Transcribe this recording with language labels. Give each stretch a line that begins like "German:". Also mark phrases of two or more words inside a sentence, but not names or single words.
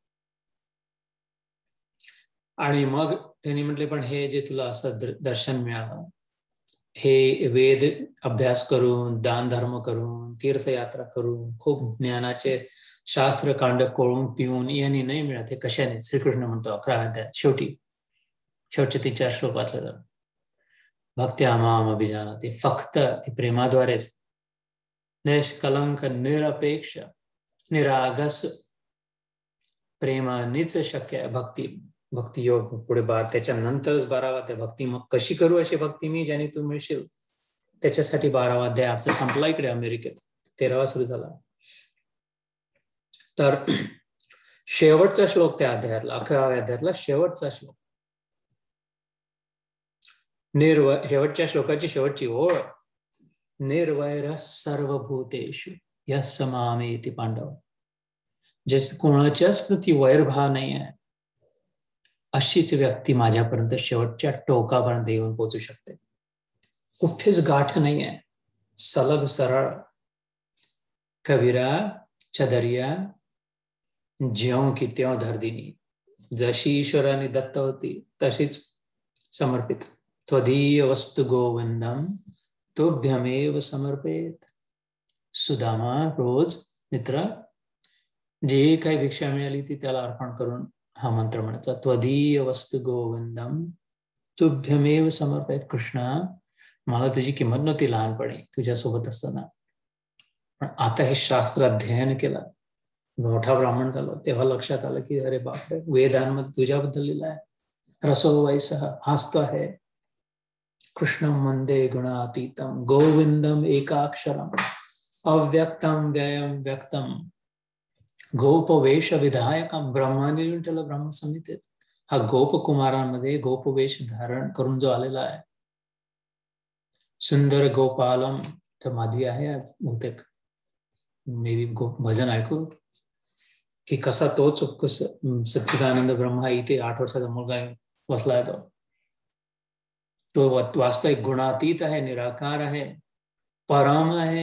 Marathi: आणि मग त्यांनी म्हटले, पण हे जे तुला असं दर्शन मिळालं, हे वेद अभ्यास करून, दान धर्म करून, तीर्थयात्रा करून, खूप ज्ञानाचे शास्त्र कांड कोळून पिऊन यांनी नाही मिळत. हे कशाने? श्रीकृष्ण म्हणतो 11व्या अध्यायात शेवटचे 3-4 श्लोक वाचले तर,
Sanskrit: भक्त्या माम अभिजानाति,
Marathi: फक्त प्रेमाद्वारेच, निष्कलंक निरपेक्ष निरागस प्रेमानेच शक्य आहे भक्ती योग. पुढे त्याच्यानंतरच 12वा अध्याय, भक्ती मग कशी करू अशी भक्ती मी ज्याने तू मिळशील, त्याच्यासाठी 12वा अध्याय आजचा संपला. इकडे अमेरिकेत 13वा सुरू झाला. तर शेवटचा श्लोक त्या अध्यायातला, 11व्या अध्यायातला शेवटचा श्लोक, शेवटच्या श्लोकाची शेवटची ओळ,
Sanskrit: निर्वैर सर्वभूतेषु यः मामेति पांडव.
Marathi: जे कोणाच्याच प्रती वैरभाव नाही आहे, अशीच व्यक्ती माझ्यापर्यंत शेवटच्या टोकापर्यंत येऊन पोहोचू शकते. कुठेच गाठ नाही आहे, सलग सरळ.
Hindi: कबीरा चदरिया ज्यों की त्यों धरदिनी,
Marathi: जशी ईश्वराने दत्त होती तशीच समर्पित.
Sanskrit: त्वदीय वस्तु गोविंदम तोभ्यमेव समर्पित.
Marathi: सुदामा रोज मित्र जे काही भिक्षा मिळाली ती त्याला अर्पण करून हा मंत्र म्हणायचा,
Sanskrit: त्वदीय वस्तु गोविंदम तुभ्यमेव समर्पित.
Marathi: कृष्णा, मला तुझी किंमत नव्हती लहानपणी तुझ्यासोबत असताना, पण आता हे शास्त्र अध्ययन केलं, मोठा ब्राह्मण झालो, तेव्हा लक्षात आलं की अरे बापरे, वेदांमध्ये तुझ्याबद्दल लिहिलं आहे.
Sanskrit: रसो वैसह,
Marathi: हाच तो आहे.
Sanskrit: कृष्णं वंदे गुणातीतं गोविंदम एकाक्षरम अव्यक्तं व्ययं व्यक्तं गोपवेश विधायकं
Marathi: ब्रह्माने विठ्ठल ब्रह्म संहितेत हा गोपकुमारांमध्ये गोपवेश धारण करून जो आलेला आहे. सुंदर गोपालम तर माधवी आहे आज बहुतेक मे बी भजन ऐकू की कसा तोच सच्चिदानंद ब्रह्मा इथे 8 वर्षाचा मुलगा बसलाय तो वास्तविक गुणातीत आहे, निराकार आहे, परम आहे.